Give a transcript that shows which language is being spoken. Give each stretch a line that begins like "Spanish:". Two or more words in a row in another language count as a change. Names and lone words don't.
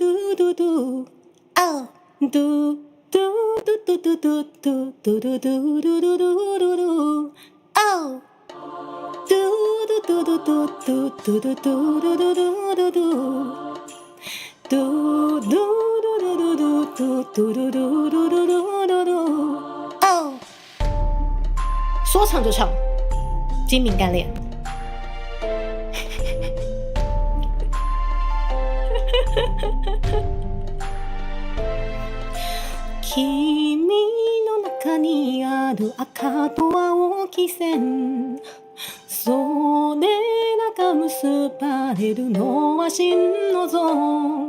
Chinese: 嘟嘟哦，嘟嘟嘟嘟嘟嘟嘟嘟嘟嘟嘟嘟嘟嘟哦，嘟嘟嘟嘟嘟嘟嘟嘟嘟嘟嘟嘟嘟嘟，嘟嘟嘟嘟嘟嘟嘟嘟嘟嘟嘟哦，说唱就唱，精明干练。
Japanese: 君の中にある赤と青き線、それらが結ばれるのは真の像。